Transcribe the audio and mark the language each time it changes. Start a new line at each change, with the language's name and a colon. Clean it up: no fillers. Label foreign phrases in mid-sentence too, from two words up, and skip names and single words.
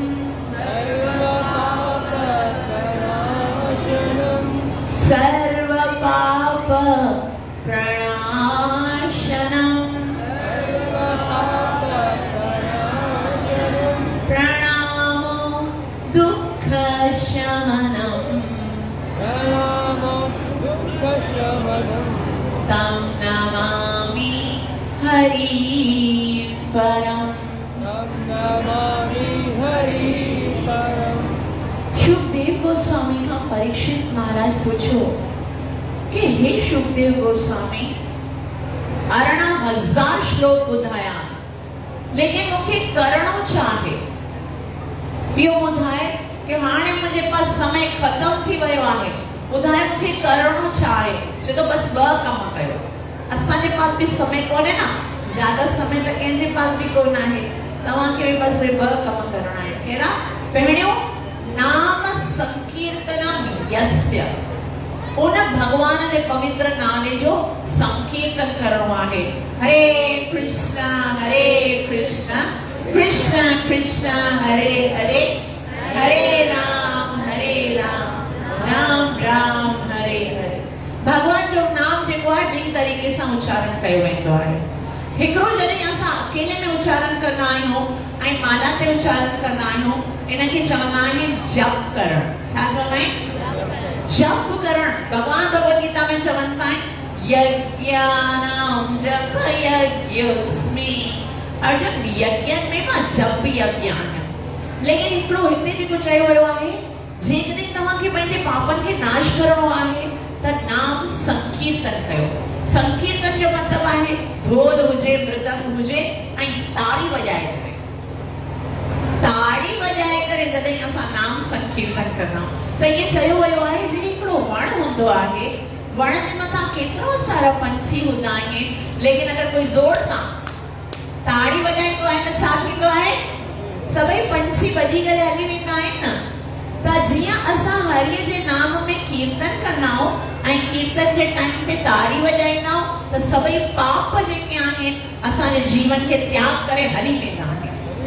Sanskrit: सर्व पाप प्रणाशनम प्रणामो दुःख शमनम तं नमामि हरि परम।
Sindhi: शुकदेव गोस्वामी का परीक्षित महाराज पूछो कि हे शुकदेव गोस्वामी 18,000 श्लोक ॿुधाया लेकिन मूंखे करणो छा आहे? इहो ॿुधाए कि हाणे मुंहिंजे पास समय ख़त्म थी वियो आहे, ॿुधाए मूंखे करणो छा आहे? छो तो बस 2 कम कयो। असांजे पास भी समय कोन्हे न, ज्यादा समय त कंहिंजे पास भी कोन आहे। तव्हांखे भी बस 2 कम करणा आहिनि। कहिड़ा? पहिरियों
Sanskrit: नाम संकीर्तनम यस्य,
Sindhi: उन भगवान जे पवित्र नाले जो संकीर्तन करणो आहे।
Sanskrit: हरे कृष्ण कृष्ण कृष्ण हरे हरे, हरे राम राम राम हरे हरे।
Sindhi: भगवान जो नाम जेको आहे 2 तरीक़े सां उच्चारण कयो वेंदो आहे। हिकिड़ो जॾहिं असां अकेले में उच्चारण कंदा आहियूं ऐं माला ते उच्चारण कंदा आहियूं, इनखे चवंदा आहिनि जप करण। छा चवंदा आहिनि? जप करण। भगवान भगवत गीता में चवनि था
Sanskrit: यज्ञानां जप यज्ञोस्मि।
Sindhi: अर्जुन यज्ञन में मां जप यज्ञ आहियां। लेकिन हिकिड़ो हिते जेको चयो वियो आहे जेकॾहिं तव्हांखे पंहिंजे पापनि खे नाश करणो आहे त नाम संकीर्तन कयो। संकीर्तन जो मतलब आहे ढोल हुजे, मृदंग हुजे ऐं ताड़ी वॼाए करे, ताड़ी वॼाए करे जॾहिं असां नाम संकीर्तन कंदा त इहे चयो वियो आहे जे हिकिड़ो वण हूंदो आहे, वण जे मथां केतिरा सारा पंछी हूंदा आहिनि, लेकिन अगर कोई ज़ोर सां ताड़ी वॼाईंदो आहे त छा थींदो आहे? सभई पंछी भॼी करे हली वेंदा आहिनि न। त जीअं असां हरिय जे नाम में कीर्तन कंदा आहियूं ऐं कीर्तन जे टाइम ते तारी वॼाईंदा आहियूं त सभई पाप जेके आहिनि असांजे जीवन खे त्याग करे हली वेंदा आहिनि।